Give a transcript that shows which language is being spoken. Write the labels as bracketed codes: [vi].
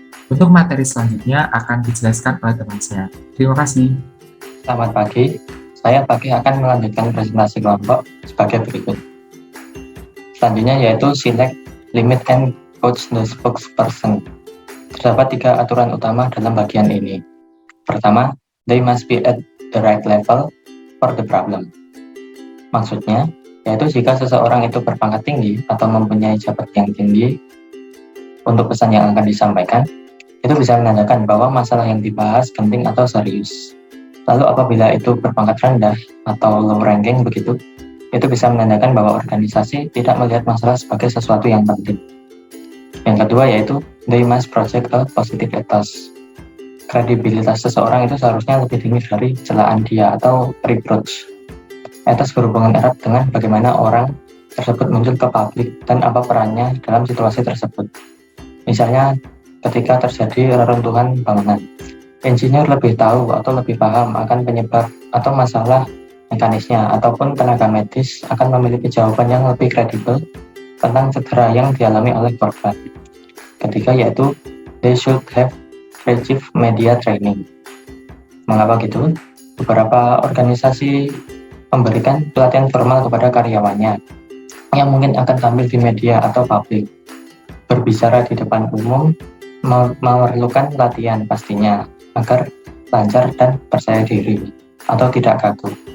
[id] Untuk materi selanjutnya akan dijelaskan oleh teman saya. Terima kasih. Selamat pagi. Saya akan melanjutkan presentasi kelompok sebagai berikut. Selanjutnya yaitu [en] select, limit, and coach the spokesperson. [id] Terdapat 3 aturan utama dalam bagian ini. Pertama, [en] they must be at the right level for the problem. [id] Maksudnya, yaitu jika seseorang itu berpangkat tinggi atau mempunyai jabatan yang tinggi untuk pesan yang akan disampaikan, itu bisa menandakan bahwa masalah yang dibahas penting atau serius. Lalu apabila itu berpangkat rendah atau [en] low ranking [id] begitu, itu bisa menandakan bahwa organisasi tidak melihat masalah sebagai sesuatu yang penting. Yang kedua yaitu [en] they must project a positive ethos. [id] Kredibilitas seseorang itu seharusnya lebih tinggi dari celaan dia atau reproach. Ethos berhubungan erat dengan bagaimana orang tersebut muncul ke publik dan apa perannya dalam situasi tersebut. Misalnya ketika terjadi reruntuhan bangunan, insinyur lebih tahu atau lebih paham akan penyebab atau masalah mekanisnya, ataupun tenaga medis akan memiliki jawaban yang lebih kredibel tentang cedera yang dialami oleh korban. Ketiga yaitu [en] they should have preventive media training. [id] Mengapa gitu? Beberapa organisasi memberikan pelatihan formal kepada karyawannya yang mungkin akan tampil di media atau publik. Berbicara di depan umum memerlukan latihan pastinya agar lancar dan percaya diri atau tidak kaku.